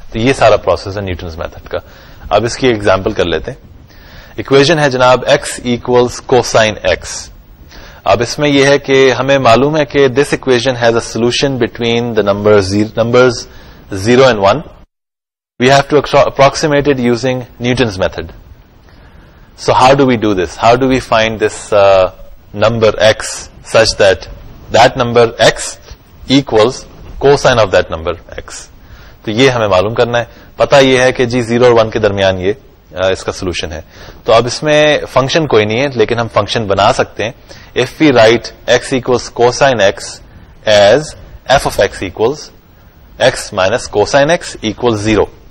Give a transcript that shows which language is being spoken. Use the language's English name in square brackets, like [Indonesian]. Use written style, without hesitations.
[Urdu] تو یہ سارا پروسیس ہے نیوٹنز میتھڈ کا. اب اس کی ایگزامپل کر لیتے ہیں. اکویژن ہے جناب x ایکولز کوسائن x. اب اس میں یہ ہے کہ ہمیں معلوم ہے کہ [English] This equation has a solution between the numbers 0 and 1. We have to approximate it using Newton's method. So how do we do this? How do we find this number x such that that number x equals cosine of that number x? [Urdu] تو یہ ہمیں معلوم کرنا ہے. پتا یہ ہے کہ جی 0 اور 1 کے درمیان یہ اس کا سولوشن ہے. تو اب اس میں فنکشن کوئی نہیں ہے, لیکن ہم فنکشن بنا سکتے ہیں. [English] If we write x equals cosine x as f of x equals x minus cosine x equals 0.